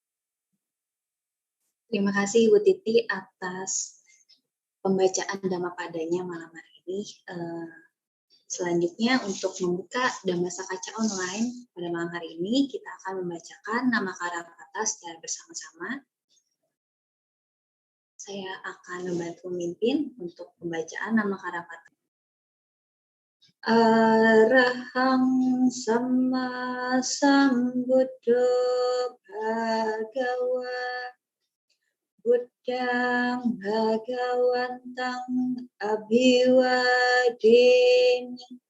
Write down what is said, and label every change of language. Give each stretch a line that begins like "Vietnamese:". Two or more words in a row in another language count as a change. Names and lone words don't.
Indonesian: Terima kasih Ibu Titi atas pembacaan Dhammapadanya malam hari ini. Selanjutnya untuk membuka Dhamasa Kaca Online pada malam hari ini, kita akan membacakan nama Karapata secara bersama-sama. Saya akan membantu memimpin untuk pembacaan nama Karapata.
Pali: Arahang Sama Sambuddho Bhagawa Buddhang Bhagawantang Abhiwadeni